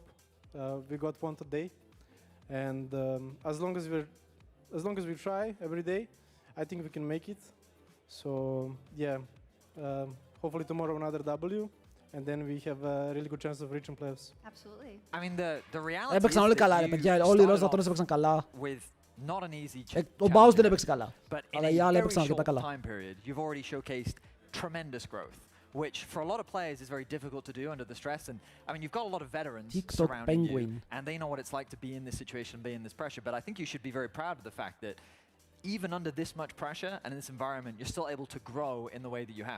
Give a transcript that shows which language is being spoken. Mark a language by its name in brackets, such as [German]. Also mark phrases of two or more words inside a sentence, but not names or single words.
[English] We got one today, and as long as we try every day, I think we can make it. So yeah, hopefully tomorrow another W, and then we have a really good chance of reaching playoffs. Absolutely. I mean, the reality [Greek] Έπαιξαν όλοι καλά, ρε παιδιά. Όλοι οι Los Ratones έπαιξαν καλά. [English] Not an easy [Greek] Ο Baus δεν έπαιξε καλά. [English] But [Greek] Αλλά οι άλλοι [English] in a [Greek] έπαιξαν [English] very [Greek] αρκετά [English] short [Greek] καλά. [English] time period, you've already showcased tremendous growth, which for a lot of players is very difficult to do under the stress. And I mean, you've got a lot of veterans surrounding you, and they know what it's like to be in this situation, be in this pressure. But I think you should be very proud of the fact that even under this much pressure and in this environment, you're still able to grow in the way that you have.